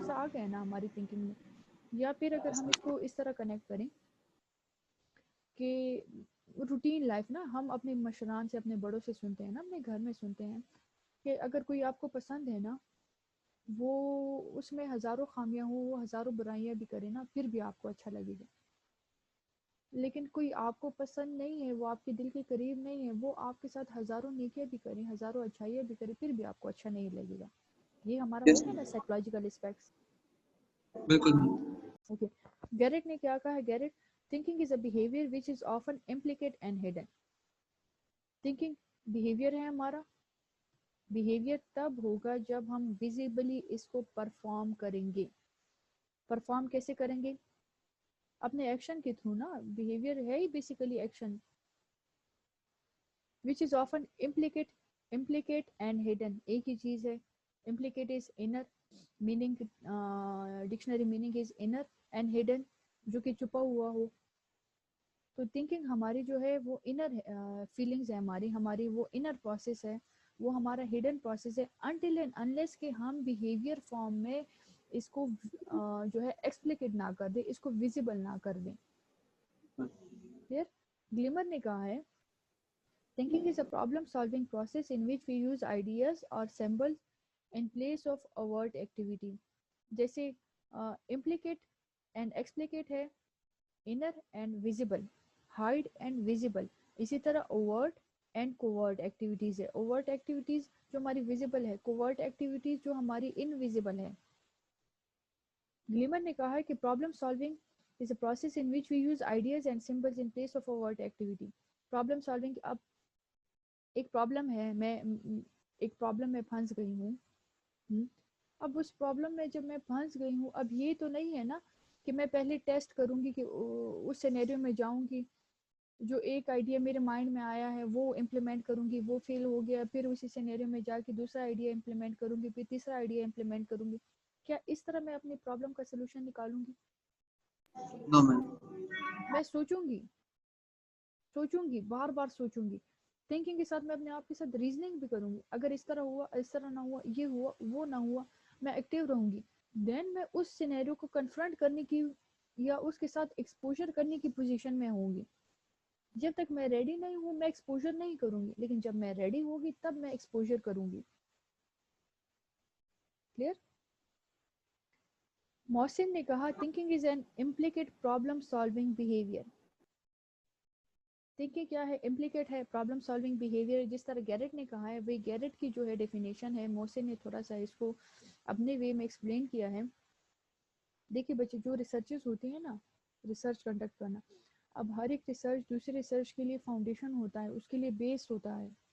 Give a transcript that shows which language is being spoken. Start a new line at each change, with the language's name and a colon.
Urdu: Aspects آ گئے نا ہماری تھنکنگ میں. یا پھر اگر ہم اس کو اس طرح کنیکٹ کریں کہ روٹین لائف نا, ہم اپنے مشران سے, اپنے بڑوں سے سنتے ہیں نا, اپنے گھر میں سنتے ہیں کہ اگر کوئی آپ کو پسند ہے نا, وہ اس میں ہزاروں خامیاں ہوں, وہ ہزاروں برائیاں بھی کرے نا, پھر بھی آپ کو اچھا لگے گا. لیکن کوئی آپ کو پسند نہیں ہے, وہ آپ کے دل کے قریب نہیں ہے, وہ آپ کے ساتھ ہزاروں نیکیاں بھی کریں, ہزاروں اچھائیاں بھی کریں, پھر بھی آپ کو اچھا نہیں لگے گا. یہ ہمارا ہو
English: یس
Urdu: گیا نا سائیکولوجیکل اسپیکٹس. بالکل.
English: okay,
Urdu: گیرٹ نے کیا کہا ہے,
English: Garrett, thinking is a behavior which is often implicate and hidden. thinking behavior
Urdu: ہے ہمارا, بیہیویئر تب ہوگا جب ہم ویزیبلی اس کو پرفارم کریں گے. پرفارم کیسے کریں گے؟ اپنے ایکشن کے تھرو نا.
English: behaviour
Urdu: ہے ہی
English: Basically action, which is often implicate and hidden.
Urdu: ایک ہی چیز ہے.
English: implicate is inner meaning, dictionary meaning is inner, and hidden
Urdu: جو کہ چھپا ہوا ہو. تو تھنکنگ ہماری جو ہے وہ انر فیلنگز ہے, ہماری وہ انر پروسیس ہے, وہ ہمارا ہڈن پروسیس ہے, انٹل اینڈ انلیس کہ ہم بیہیویئر فارم میں اس کو جو ہے ایکسپلیکیٹ نہ کر دیں, اس کو ویزیبل نہ کر دیں. پھر گلیمر نے کہا ہے,
English: thinking is a problem solving process in which we use ideas or symbols in place of overt activity. جیسے implicate and explicate ہے, inner and visible, hide and visible. اسی طرح overt and covert activities ہے. overt activities جو ہماری visible ہے, covert activities جو ہماری invisible ہے.
Urdu: گلیمر نے کہا ہے کہ
English: problem solving is a process in which we use ideas and symbols in place of overt activity.
Urdu: problem solving, اب ایک پرابلم ہے, میں ایک پرابلم میں پھنس گئی ہوں, اب اس پرابلم میں جب میں پھنس گئی ہوں, اب یہ تو نہیں ہے نا کہ میں پہلے ٹیسٹ کروں گی, کہ اس سینیریو میں جاؤں گی, جو ایک آئیڈیا میرے مائنڈ میں آیا ہے وہ امپلیمنٹ کروں گی, وہ فیل ہو گیا, پھر اسی سینیریو میں جا کے دوسرا آئیڈیا امپلیمنٹ کروں گی, پھر تیسرا آئیڈیا امپلیمنٹ کروں گی. کیا اس طرح میں اپنی پرابلم کا سلوشن نکالوں گی؟
English: No ma'am.
Urdu: میں سوچوں گی, بار بار سوچوں گی. تھنکنگ کے ساتھ میں اپنے آپ کے ساتھ ریزننگ بھی کروں گی, اگر اس طرح ہوا, اس طرح نہ ہوا, یہ ہوا, وہ نہ ہوا, میں ایکٹیو رہوں گی. دین میں اس سینیریو کو کنفرنٹ کرنے کی یا اس کے ساتھ ایکسپوجر کرنے کی پوزیشن میں ہوں گی. جب تک میں ریڈی نہیں ہوں میں ایکسپوجر نہیں کروں گی, لیکن جب میں ریڈی ہوگی تب میں ایکسپوجر کروں گی.
English: Clear?
Urdu: محسن نے کہا
English: thinking is an implicate problem solving behavior.
Urdu: Thinking کیا ہے؟ امپلیکیٹ ہے, پرابلم سالونگ بیہیویئر. جس طرح گیرٹ نے کہا ہے, وہی گیرٹ کی جو ہے ڈیفینیشن ہے, محسن نے تھوڑا سا اس کو اپنے وے میں ایکسپلین کیا ہے. دیکھیے بچے, جو ریسرچز ہوتی ہیں نا, ریسرچ کنڈکٹ کرنا, اب ہر ایک ریسرچ دوسرے ریسرچ کے لیے فاؤنڈیشن ہوتا ہے, اس کے لیے بیس ہوتا ہے.